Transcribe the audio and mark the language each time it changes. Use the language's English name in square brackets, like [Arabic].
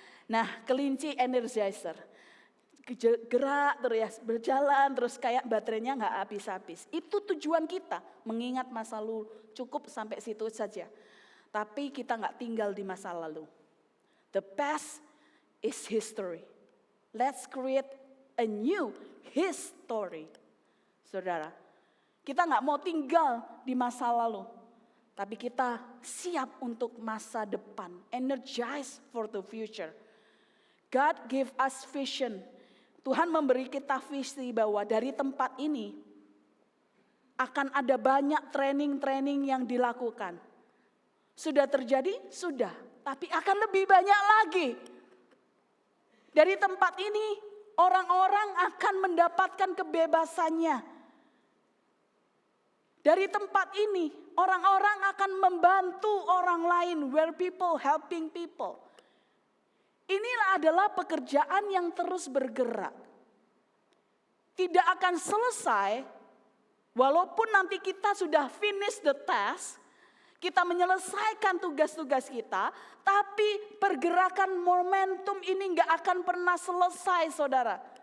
[Indonesian] Nah, kelinci energizer. Gerak terus ya, berjalan terus kayak baterainya nggak habis-habis. Itu tujuan kita, mengingat masa lalu, cukup sampai situ saja. Tapi kita nggak tinggal di masa lalu. [English] The past is history. Let's create a new history. [Indonesian] Saudara, kita gak mau tinggal di masa lalu, tapi kita siap untuk masa depan. [English] Energize for the future. God give us vision. [Indonesian] Tuhan memberi kita visi bahwa dari tempat ini akan ada banyak training-training yang dilakukan. Sudah terjadi? Sudah. Tapi akan lebih banyak lagi. Dari tempat ini orang-orang akan mendapatkan kebebasannya. Dari tempat ini orang-orang akan membantu orang lain. [English] Where people helping people. [Indonesian] Inilah adalah pekerjaan yang terus bergerak. Tidak akan selesai walaupun nanti kita sudah [English] finish the task, [Indonesian] kita menyelesaikan tugas-tugas kita, tapi pergerakan momentum ini gak akan pernah selesai, saudara.